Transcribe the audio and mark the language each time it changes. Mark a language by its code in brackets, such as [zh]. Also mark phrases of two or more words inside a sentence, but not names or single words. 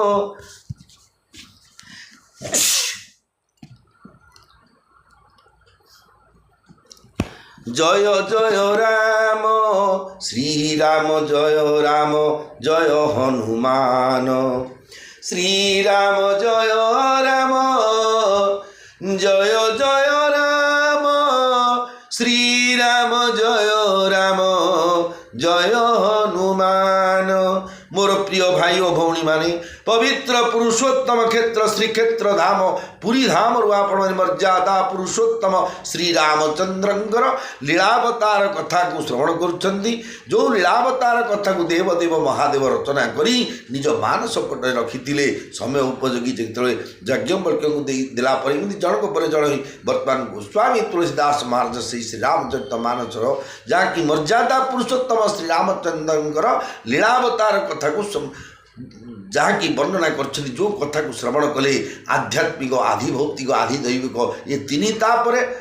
[hi] जय जय राम श्री राम जय राम जय हनुमान श्री राम जय राम जय जय राम श्री राम जय राम जय हनुमान [or] ମୋର ପ୍ରିୟ ଭାଇ ଔର ଭଉଣୀ ମାନେ ପବିତ୍ର ପୁରୁଷୋତ୍ତମ କ୍ଷେତ୍ର ଶ୍ରୀକ୍ଷେତ୍ର ଧାମ ପୁରୀ ଧାମ ରୁ ଆପଣ ମର୍ଯ୍ୟାଦା ପୁରୁଷୋତ୍ତମ ଶ୍ରୀ ରାମଚନ୍ଦ୍ରଙ୍କର ଲୀଳାବତାର କଥା କୁ ଶ୍ରବଣ କରୁଛନ୍ତି ଯୋ ଲୀଳାବତାର କଥା କୁ ଦେବଦେବ ମହାଦେବ ରଚନା କରି ନିଜ ମାନସ ପଟେ ରଖିଥିଲେ ସମୟ ଉପଯୋଗୀ ଯେତଲେ ଯାଜ୍ଞବଲ୍କ୍ୟ କୁ ଦେଲା ପର ଜନକ ପର ଜନ ବର୍ତ୍ତମାନ ଗୋସ୍ୱାମୀ ତୁଳସୀଦାସ ମହାରାଜ ଶ୍ରୀ ରାମଚରିତ ମାନସ ଯହାଁକି ମର୍ଯ୍ୟାଦା ପୁରୁଷୋତ୍ତମ ଶ୍ରୀ ରାମଚନ୍ଦ୍ରଙ୍କର ଲୀଳାବତାର କଥା କୁ ଯହାଁକି ବର୍ଣ୍ଣନା କର ଯୋ କଥା କୁ ଶ୍ରବଣ କଲେ ଆଧ୍ୟାତ୍ମିକ ଆଧି ଭୌତିକ ଆଧି ଦୈବିକ ଏ ତିନି ତାପର